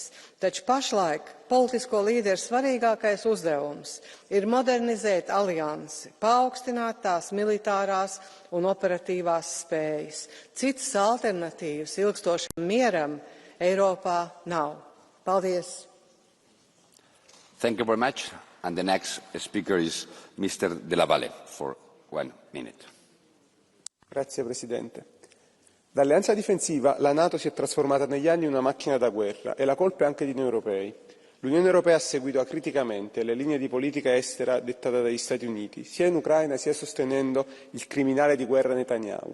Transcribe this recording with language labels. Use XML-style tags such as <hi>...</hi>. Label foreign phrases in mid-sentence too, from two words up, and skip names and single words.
<lv>Taču pašlaik politisko līderu svarīgākais uzdevums ir modernizēt aliansi, paaugstināt tās militārās un operatīvās spējas. Citas alternatīvas ilgstošam mieram Eiropā nav. Paldies!</lv> <en>Thank you very much. And the next speaker is Mr. Della Valle for 1 minute.</en> <it>Grazie Presidente. Da alleanza difensiva la NATO si è trasformata negli anni in una macchina da guerra e la colpa è anche di noi europei. L'Unione Europea ha seguito acriticamente le linee di politica estera dettate dagli Stati Uniti, sia in Ucraina sia sostenendo il criminale di guerra Netanyahu.</it>